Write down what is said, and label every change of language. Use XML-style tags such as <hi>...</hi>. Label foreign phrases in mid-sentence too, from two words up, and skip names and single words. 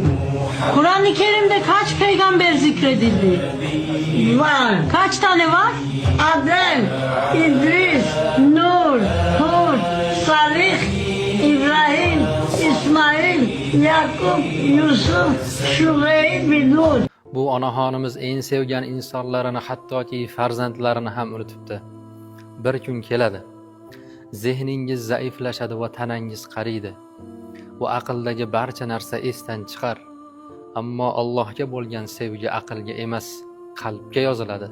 <tr>Kur'an-ı Kerim'de kaç peygamber zikredildi? Var. Kaç tane var? Adem, İdris, Nur, Hud, Salih, İbrahim, İsmail, Yakup, Yusuf, Şüveyb, Lut.</tr> <uz>Bu onaxonimiz eng sevgan insonlarini, hattoki farzandlarini ham unutibdi. Bir kun keladi. Zehningiz zaiflashadi va tanangiz qariydi. Va aqldagi barcha narsa esdan chiqar. Ammo Allohga bo'lgan sevgi aqlga emas, qalbga yoziladi.</uz>